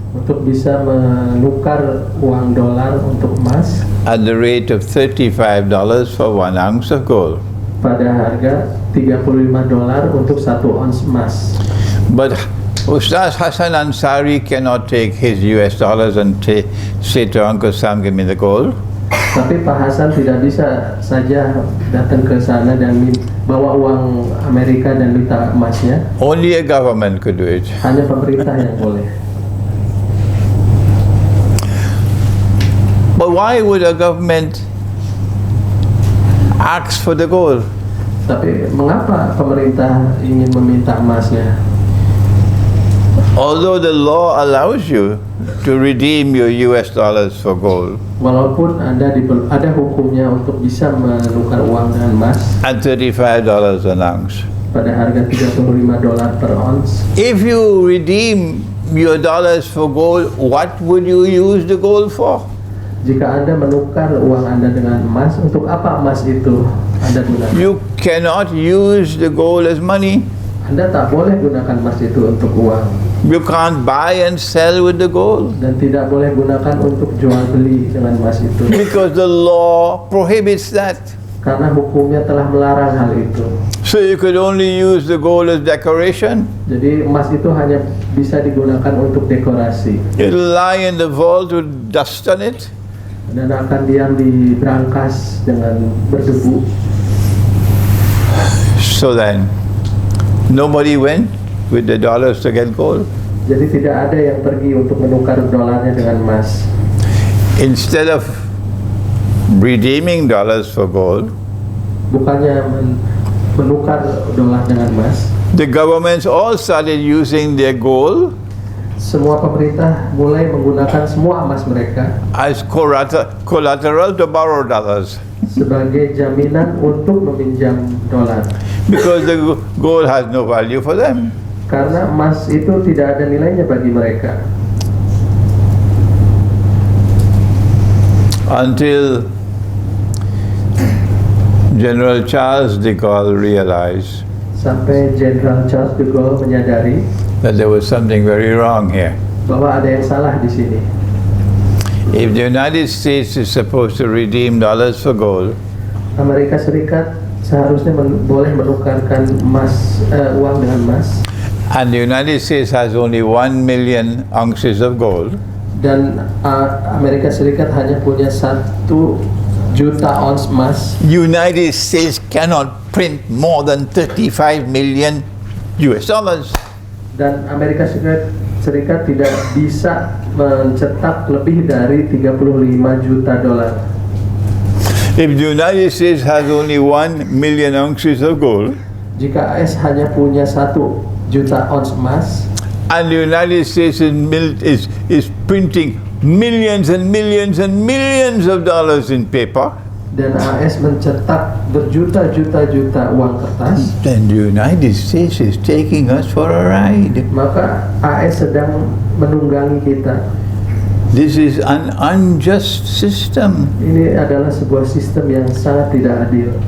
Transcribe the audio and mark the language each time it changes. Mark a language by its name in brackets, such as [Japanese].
[Indonesian] untuk bisa menukar uang dolar untuk emas [English] at the rate of $35 for 1 ounce of gold. [Indonesian] pada harga $35 untuk 1 ons emas. [English] But Ustaz Hassan Ansari cannot take his US dollars and say to Uncle Sam, give me the gold. [Indonesian] Tapi Pak Hasan tidak bisa saja datang ke sana dan bawa uang Amerika dan minta emasnya. [English] Only a government could do it. [Indonesian] Hanya pemerintah yang boleh. [English] why would a government ask for the gold? [Indonesian] Tapi mengapa pemerintah ingin meminta emasnya? [English] Although the law allows you to redeem your US dollars for gold [Indonesian] Walaupun ada hukumnya untuk bisa menukar uang dengan emas [English] at $35 an ounce. [Indonesian] pada harga $35 per ounce. [English] If you redeem your dollars for gold, what would you use the gold for? [Indonesian] Jika Anda menukar uang Anda dengan emas, untuk apa emas itu Anda gunakan? [English] You cannot use the gold as money. [Indonesian] Anda tak boleh gunakan emas itu untuk uang. [English] You can't buy and sell with the gold [Indonesian] Dan tidak boleh gunakan untuk jual beli dengan emas itu. [English] because the law prohibits that. [Indonesian] Karena hukumnya telah melarang hal itu. [English] So you could only use the gold as decoration. [Indonesian] Jadi emas itu hanya bisa digunakan untuk dekorasi. [English] It'll lie in the vault with dust on it. [Indonesian] Dan akan diam di brankas dengan berdebu. [English] So then, nobody went with the dollars to get gold. [Indonesian] Jadi tidak ada yang pergi untuk menukar dolarnya dengan emas. [English] Instead of redeeming dollars for gold, [Indonesian] Bukannya menukar dolar dengan emas, [English] the governments all started using their gold [Indonesian] semua pemerintah mulai menggunakan semua emas mereka [English] as collateral to borrow dollars [Indonesian] sebagai jaminan untuk meminjam dolar. [English] because the gold has no value for them. [Indonesian] Karena emas itu tidak ada nilainya bagi mereka. [English] Until General Charles de Gaulle realized [Indonesian] Sampai Jenderal Charles de Gaulle menyadari [English] that there was something very wrong here. [Indonesian] bahwa ada yang salah di sini. [English] If the United States is supposed to redeem dollars for gold, [Indonesian] Amerika Serikat seharusnya boleh menukarkan uang dengan emas, [English] and the United States has only 1 million ounces of gold, [Indonesian] dan Amerika Serikat hanya punya 1 juta ons emas. [English] United States cannot print more than 35 million US dollars. [Indonesian] Dan Amerika Serikat tidak bisa mencetak lebih dari 35 juta dolar. [English] If the United States has only 1 million ounces of gold, [Indonesian] Jika AS hanya punya 1 juta ons emas, [English] and the United States is printing millions and millions and millions of dollars in paper, [Indonesian] dan AS mencetak berjuta-juta uang kertas, [English] then the United States is taking us for a ride. [Indonesian] maka AS sedang menunggangi kita. [English] This is an unjust system. [Indonesian] Ini adalah sebuah sistem yang sangat tidak adil.